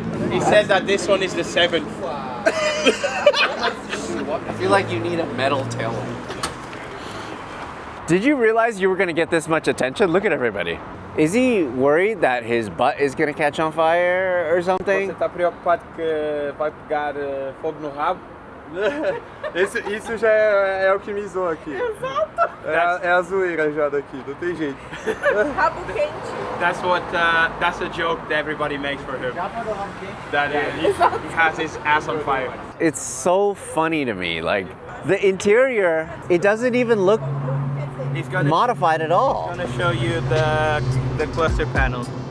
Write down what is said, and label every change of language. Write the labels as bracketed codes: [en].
[en] He says that this one is the 7th. I feel like you need a metal taillight. Did you realize you were going to get this much attention? Look at everybody. Is he worried that his butt is going to catch on fire or something? [pt] Você tá preocupado que vai pegar fogo no rabo? Isso já é o que me zoa aqui. Exato. É a zoeira já daqui, não tem jeito. Rabo quente. [en] That's a joke that everybody makes for him. That he has his ass on fire. It's so funny to me. Like the interior, it doesn't even look modified at all. I'm gonna show you the cluster panel.